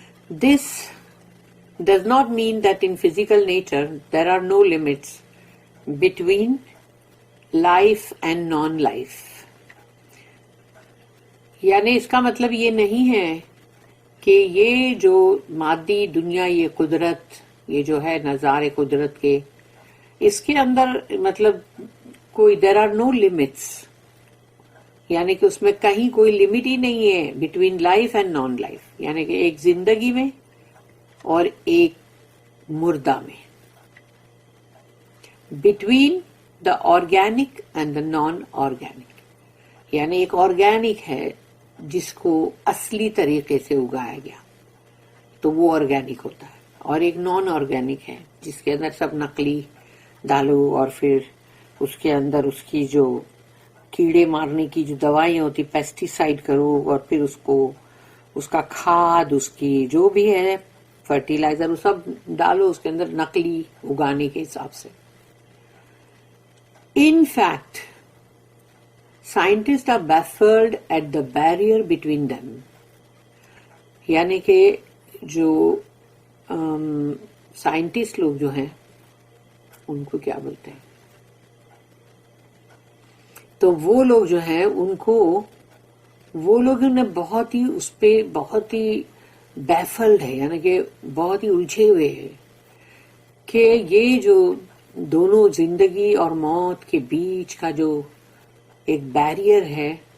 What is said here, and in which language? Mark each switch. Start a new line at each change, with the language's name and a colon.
English: This does not mean that in physical nature there are no limits between life and non-life.
Urdu: یعنی اس کا مطلب یہ نہیں ہے کہ یہ جو مادی دنیا، یہ قدرت، یہ جو ہے نظارے قدرت کے، اس کے اندر مطلب کوئی
English: there are no limits،
Urdu: یعنی کہ اس میں کہیں کوئی لمٹ ہی نہیں ہے
English: between life and non life,
Urdu: یعنی کہ ایک زندگی میں اور ایک مردہ میں،
English: Between the organic and the non organic.
Urdu: یعنی ایک آرگینک ہے جس کو اصلی طریقے سے اگایا گیا تو وہ آرگینک ہوتا ہے، اور ایک نان آرگینک ہے جس کے اندر سب نقلی ڈالو، اور پھر اس کے اندر اس کی جو کیڑے مارنے کی جو دوائیں ہوتی، پیسٹی سائڈ کرو، اور پھر اس کو اس کا کھاد، اس کی جو بھی ہے فرٹیلائزر وہ سب ڈالو اس کے اندر نقلی اگانے کے حساب سے.
English: In fact, scientists are baffled at the barrier between them.
Urdu: یعنی کہ جو سائنٹسٹ لوگ جو ہیں ان کو کیا بولتے ہیں، تو وہ لوگ جو ہیں ان کو وہ لوگوں نے بہت ہی اس پہ بہت ہی بیفلڈ ہے، یعنی کہ بہت ہی الجھے ہوئے ہیں کہ یہ جو دونوں زندگی اور موت کے بیچ کا جو ایک بیریئر ہے،